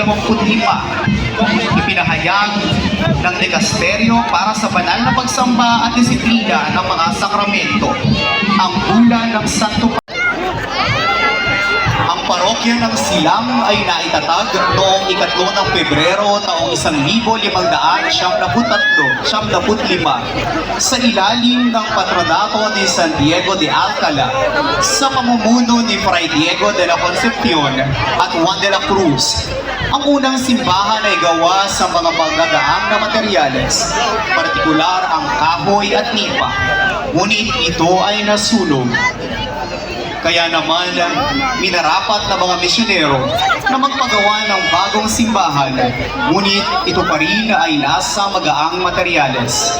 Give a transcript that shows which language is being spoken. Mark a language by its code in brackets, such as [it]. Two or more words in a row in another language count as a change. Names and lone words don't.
[tl] Ipinahayag ng dikasteryo para sa banal na pagsamba at disiplina ng mga sakramento ang bulan ng Santo parokya ng Silang ay naitatag noong 3 ng Pebrero taong 1573 sa ilalim ng patronato ni San Diego de Alcala sa pamumuno ni Fray Diego de la Concepcion at Juan de la Cruz. Ang unang simbahan ay gawa sa mga magagaang na materyales, partikular ang kahoy at nipa, ngunit ito ay nasunog. Kaya naman, minarapat na mga misyonero na magpagawa ng bagong simbahan, ngunit ito pa rin ay nasa magaang materyales.